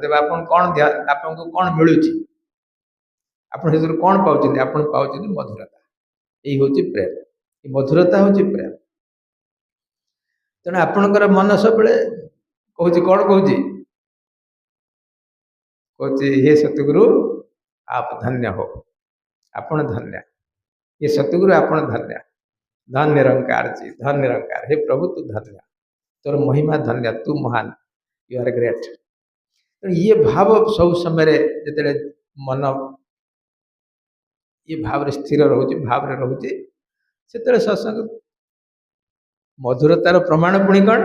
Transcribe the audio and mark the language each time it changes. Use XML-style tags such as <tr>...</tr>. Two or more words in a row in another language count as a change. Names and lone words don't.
<or>ତେବେ ଆପଣ କ'ଣ ଆପଣଙ୍କୁ କ'ଣ ମିଳୁଛି, ଆପଣ ସେଥିରୁ କ'ଣ ପାଉଛନ୍ତି? ଆପଣ ପାଉଛନ୍ତି ମଧୁରତା। ଏଇ ହେଉଛି ପ୍ରେମ, ଏ ମଧୁରତା ହେଉଛି ପ୍ରେମ। ତେଣୁ ଆପଣଙ୍କର ମନ ସବୁବେଳେ କହୁଛି କ'ଣ କହୁଛି? କହୁଛି ହେ ସତଗୁରୁ</or> <hi>आप धन्य हो,</hi> <or>ଆପଣ ଧନ୍ୟ।</or> <hi>ये सतगुरु</hi> <or>ଆପଣ ଧନ୍ୟ, ଧନ୍ୟ ନିରଙ୍କାର जी, ଧନ୍ୟ ନିରଙ୍କାର।</or> <hi>हे प्रभु तू धन्य,</hi> <or>ତୋର ମହିମା ଧନ୍ୟ, ତୁ ମହାନ,</or> <en>you are great.</en> <or>ତେଣୁ ଇଏ ଭାବ ସବୁ ସମୟରେ ଯେତେବେଳେ ମନ ଇଏ ଭାବରେ ସ୍ଥିର ରହୁଛି, ଭାବରେ ରହୁଛି, ସେତେବେଳେ ସତ୍ସଙ୍ଗ ମଧୁରତାର ପ୍ରମାଣ ପୁଣି କ'ଣ?</or>